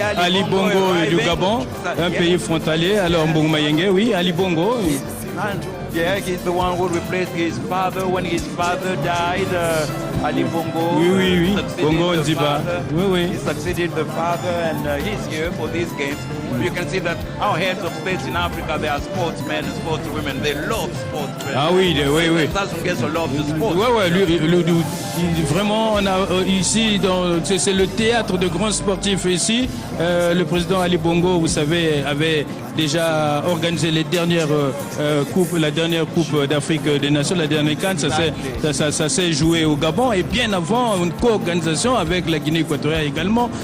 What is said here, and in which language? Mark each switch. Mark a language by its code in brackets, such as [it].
[fr] Ali Bongo du Gabon, un pays frontalier. Alors Mbungu Mayenge, oui, Ali Bongo. [en] Yeah, he's the one who replaced his father when his father died. Ali Bongo. [fr] Oui. Bongo Nziba. Oui. [en] He succeeded the father, and he's here for these games. You can see that our heads of states in Africa, they are sportsmen and sportswomen. They love sports. [fr] Ah oui. [en] Sassou Nguesso loves the sport. [fr] Oui. Vraiment, on a ici, c'est le théâtre de grands sportifs ici. Le président Ali Bongo, vous savez, avait déjà organisé les dernières la dernière coupe d'Afrique des Nations, la dernière CAN, ça s'est joué au Gabon et bien avant une co-organisation avec la Guinée équatoriale également.